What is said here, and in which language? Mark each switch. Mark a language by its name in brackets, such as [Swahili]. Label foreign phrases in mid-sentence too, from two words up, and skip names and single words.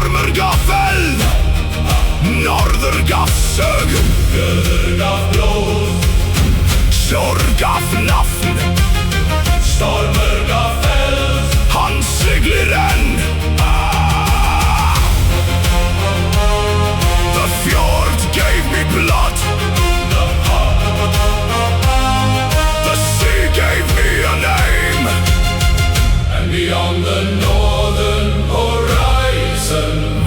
[Icelandic] gav eld, norður gav sögu, Fjörður gaf blóð, sjór gav nafn, stormur gaf eld. hann siglir enn. [English] The fjord gave me blood, the sea gave me a name, And beyond the northern horizon,